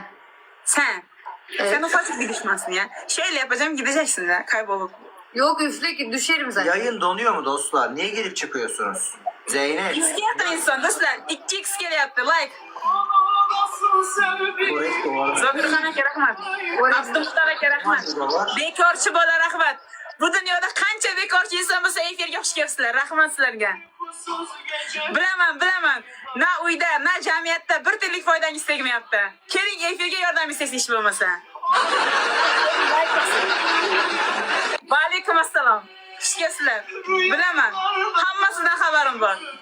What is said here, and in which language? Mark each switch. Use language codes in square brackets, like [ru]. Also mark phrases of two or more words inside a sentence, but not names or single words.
[tr] Sen. Evet. Sen ufacık bir düşmansın ya. Şöyle yapacağım gideceksin ya kaybolup. Yok üfle ki düşerim zaten. Yayın donuyor mu dostlar? Niye girip çıkıyorsunuz? Zeynep. X yaptı insan dostlar. 2x kere yaptı like. Burası duvarda. [uz] Zokirxonaga rahmat. Abdullohga rahmat. Bekorchi bola rahmat. Bu dunyoda qancha bekorchi inson bo'lsa efirga xush kelibsizlar. Rahmat sizlarga. Bilaman. Na uyda, na jamiyatda bir tiyinlik foydangiz tegmayapti. Keling efirga yordam istaysiz ish bo'lmasa. Va alaykum assalom. Xush kelibsizlar. Bilaman. Hammasidan xabarim bor.